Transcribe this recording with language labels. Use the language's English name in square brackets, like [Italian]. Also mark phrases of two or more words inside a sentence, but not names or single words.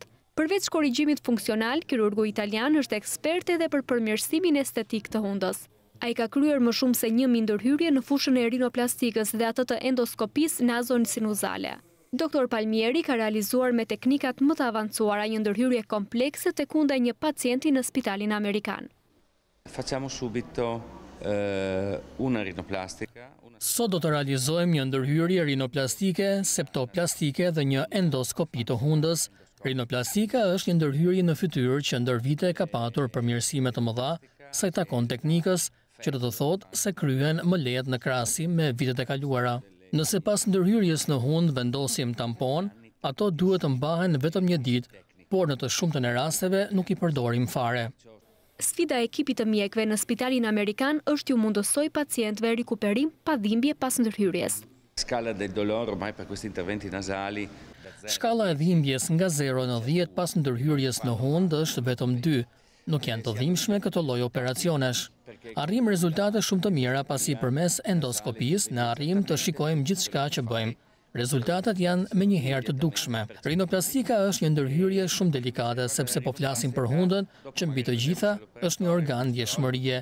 [Albanian] Përveç korrigjimit funksional, kirurgu italian është ekspert edhe për përmirësimin estetik të hundës. Ai ka kryer më shumë se 1000 ndërhyrje në fushën e rinoplastikës dhe atë të endoskopisë nazonë sinuzale. Doktor Palmieri ka realizuar me teknikat më të avancuara një ndërhyrje komplekse tek hunda e një pacienti në Spitalin Amerikan. [Italian] Facciamo subito una rinoplastica. [Albanian] Sot do të realizojmë një ndërhyrje rinoplastike, septoplastike dhe një endoskopi të hundës. Rinoplastika është një ndërhyrje në fytyrë që ndër vite ka patur përmirësime të mëdha sa i takon teknikës, që do të thotë se kryen më lehtë në krahasim me vitet e kaluara. Nëse pas ndërhyrjes në hund vendosim tampon, ato duhet të mbahen vetëm një ditë, por në të shumtën e rasteve nuk i përdorim fare. Sfida e ekipit të mjekëve në Spitalin Amerikan është ju mundësoj pacientëve rikuperim pa dhimbje pas ndërhyrjes. [Italian] Scala del dolore ormai per questi interventi nasali. [Albanian] Shkalla e dhimbjes nga 0 në 10 pas ndërhyrjes në hund është vetëm 2. Nuk janë të dhimbshme këto lloj operacionesh. Arrim rezultate shumë të mira pasi përmes endoskopisë ne arrim të shikojmë gjithçka që bëjmë. Rezultatet janë menjëherë të dukshme. Rinoplastika është një ndërhyrje shumë delikate sepse po flasim për hundën që mbi të gjitha është një organ ndjeshmërie.